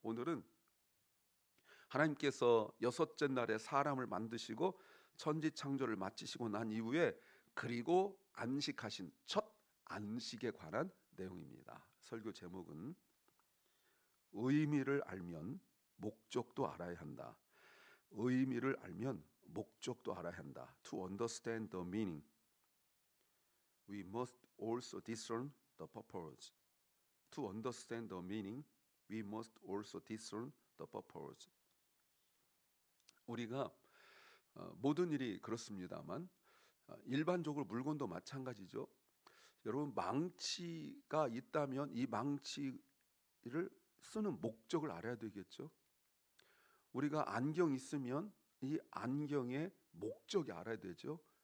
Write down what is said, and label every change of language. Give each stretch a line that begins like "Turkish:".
Korean: 오늘은 하나님께서 여섯째 날에 사람을 만드시고 천지 창조를 마치시고 난 이후에, 그리고 안식하신 첫 안식에 관한 내용입니다. 설교 제목은 의미를 알면 목적도 알아야 한다. 의미를 알면 목적도 알아야 한다.
English: To understand the meaning, we must also discern the purpose. To understand the meaning, we must also discern the purpose.
Korean: 우리가 모든 일이 그렇습니다만, 일반적으로 물건도 마찬가지죠. 여러분 망치가 있다면 이 망치를 쓰는 목적을 알아야 되겠죠. 우리가 안경 있으면 이 안경의 목적이 알아야 되죠.